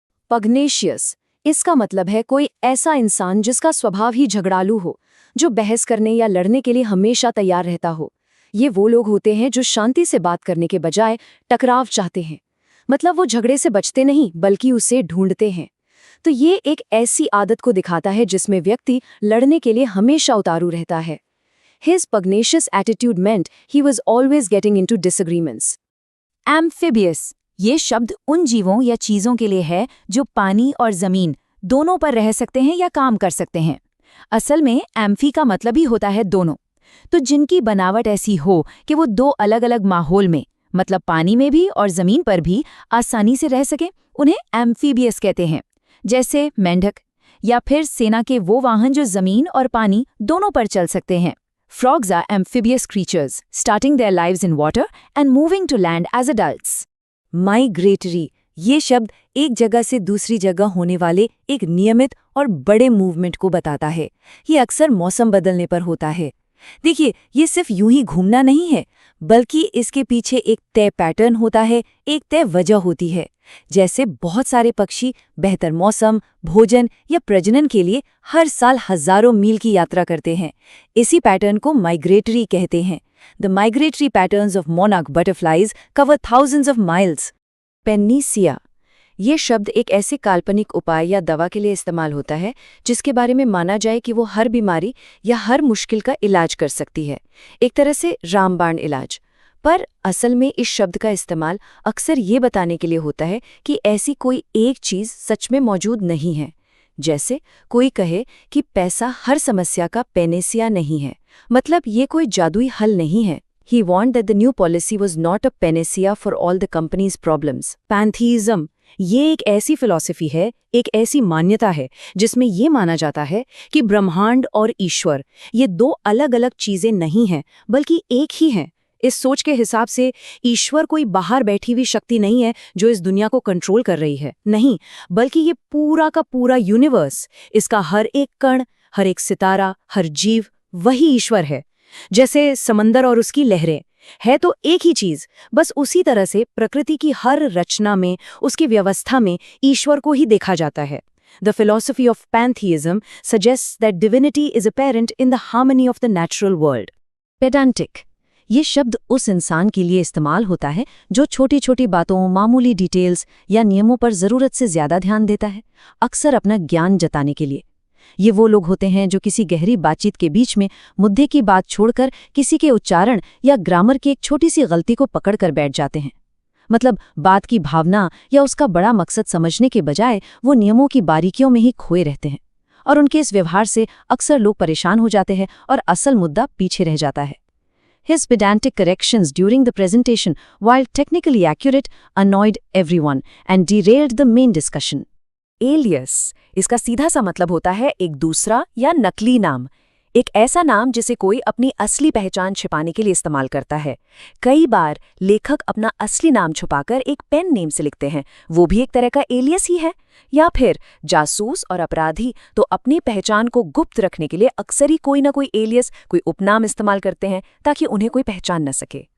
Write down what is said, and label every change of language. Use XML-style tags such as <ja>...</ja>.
<hi>पग्नेशियस इसका मतलब है कोई ऐसा इंसान जिसका स्वभाव ही झगड़ालू हो, जो बहस करने या लड़ने के लिए हमेशा तैयार रहता हो। ये वो लोग होते हैं जो शांति से बात करने के बजाय टकराव चाहते हैं, मतलब वो झगड़े से बचते नहीं बल्कि उसे ढूंढते हैं। तो ये एक ऐसी आदत को दिखाता है जिसमें व्यक्ति लड़ने के लिए हमेशा उतारू रहता है।</hi> <en>His pugnacious attitude meant he was always getting into disagreements.</en> <hi>एम्फिबियस ये शब्द उन जीवों या चीजों के लिए है जो पानी और जमीन दोनों पर रह सकते हैं या काम कर सकते हैं। असल में एम्फी का मतलब ही होता है दोनों। तो जिनकी बनावट ऐसी हो कि वो दो अलग अलग माहौल में, मतलब पानी में भी और जमीन पर भी आसानी से रह सके, उन्हें एम्फीबियस कहते हैं। जैसे मेंढक, या फिर सेना के वो वाहन जो जमीन और पानी दोनों पर चल सकते हैं।</hi> <en>Frogs are amphibious creatures, starting their lives in water and moving to land as adults.</en> <hi>Migratory ये शब्द एक जगह से दूसरी जगह होने वाले एक नियमित और बड़े मूवमेंट को बताता है। ये अक्सर मौसम बदलने पर होता है। देखिए, ये सिर्फ यूं ही घूमना नहीं है, बल्कि इसके पीछे एक तय पैटर्न होता है, एक तय वजह होती है। जैसे बहुत सारे पक्षी बेहतर मौसम, भोजन या प्रजनन के लिए हर साल हजारों मील की यात्रा करते हैं। इसी पैटर्न को माइग्रेटरी कहते हैं।</hi> <en>The migratory patterns of monarch butterflies cover thousands of miles.</en> <hi>पेनिसिया ये शब्द एक ऐसे काल्पनिक उपाय या दवा के लिए इस्तेमाल होता है जिसके बारे में माना जाए कि वो हर बीमारी या हर मुश्किल का इलाज कर सकती है, एक तरह से रामबाण इलाज। पर असल में इस शब्द का इस्तेमाल अक्सर ये बताने के लिए होता है कि ऐसी कोई एक चीज़ सच में मौजूद नहीं है। जैसे कोई कहे कि पैसा हर समस्या का पेनेसिया नहीं है, मतलब ये कोई जादुई हल नहीं है।</hi> <en>He warned that the new policy was not a panacea for all the company's problems.</en> <hi>पैंथीज़म ये एक ऐसी फिलॉसफी है, एक ऐसी मान्यता है जिसमें ये माना जाता है कि ब्रह्मांड और ईश्वर ये दो अलग अलग चीजें नहीं हैं, बल्कि एक ही हैं। इस सोच के हिसाब से ईश्वर कोई बाहर बैठी हुई शक्ति नहीं है जो इस दुनिया को कंट्रोल कर रही है, नहीं, बल्कि ये पूरा का पूरा यूनिवर्स, इसका हर एक कण, हर एक सितारा, हर जीव वही ईश्वर है। जैसे समंदर और उसकी लहरें है तो एक ही चीज, बस उसी तरह से प्रकृति की हर रचना में, उसकी व्यवस्था में ईश्वर को ही देखा जाता है।</hi> <en>The philosophy of pantheism suggests that divinity is apparent in the harmony of the natural world.</en> <hi>पेडांटिक ये शब्द उस इंसान के लिए इस्तेमाल होता है जो छोटी छोटी बातों, मामूली डिटेल्स या नियमों पर ज़रूरत से ज़्यादा ध्यान देता है, अक्सर अपना ज्ञान जताने के लिए। ये वो लोग होते हैं जो किसी गहरी बातचीत के बीच में मुद्दे की बात छोड़कर किसी के उच्चारण या ग्रामर की एक छोटी सी गलती को पकड़कर बैठ जाते हैं। मतलब बात की भावना या उसका बड़ा मकसद समझने के बजाय वो नियमों की बारीकियों में ही खोए रहते हैं, और उनके इस व्यवहार से अक्सर लोग परेशान हो जाते हैं और असल मुद्दा पीछे रह जाता है।</hi> <en>His pedantic corrections during the presentation, while technically accurate, annoyed everyone and derailed the main discussion.</en> <hi>Alias, इसका सीधा सा मतलब होता है एक दूसरा या नकली नाम, एक ऐसा नाम जिसे कोई अपनी असली पहचान छिपाने के लिए इस्तेमाल करता है। कई बार लेखक अपना असली नाम छुपाकर एक पेन नेम से लिखते हैं, वो भी एक तरह का एलियस ही है। या फिर जासूस और अपराधी तो अपनी पहचान को गुप्त रखने के लिए अक्सर ही कोई ना कोई एलियस, कोई उपनाम इस्तेमाल करते हैं ताकि उन्हें कोई पहचान न सके।</hi>